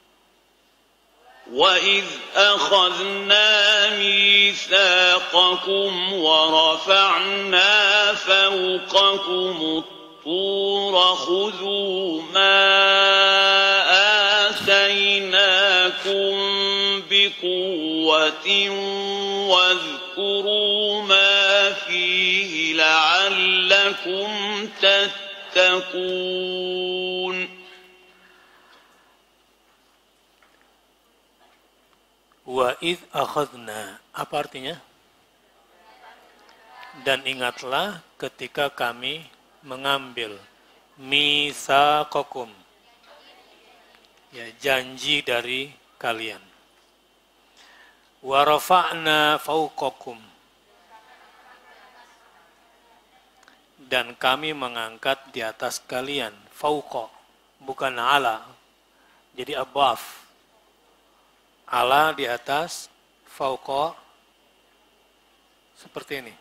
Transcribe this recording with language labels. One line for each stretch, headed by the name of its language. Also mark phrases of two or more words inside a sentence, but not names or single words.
Arabic: وَإِذْ أَخَذْنَا مِيثَاقَكُمْ وَرَفَعْنَا فَوْقَكُمُ الطُّورَ خُذُوا مَا آتَيْنَاكُمْ بِقُوَّةٍ وَاذْكُرُوا مَا فِيهِ لَعَلَّكُمْ تَتَّقُونَ. وإذ أخذنا,
Indonesian: apa artinya? Dan ingatlah ketika kami mengambil mitsaqakum, ya, janji dari kalian.
Arabic: ورفعنا فوقكم,
Indonesian: dan kami mengangkat di atas kalian. Fawqa, bukan ala, jadi above. Ala di atas, fauqa seperti ini.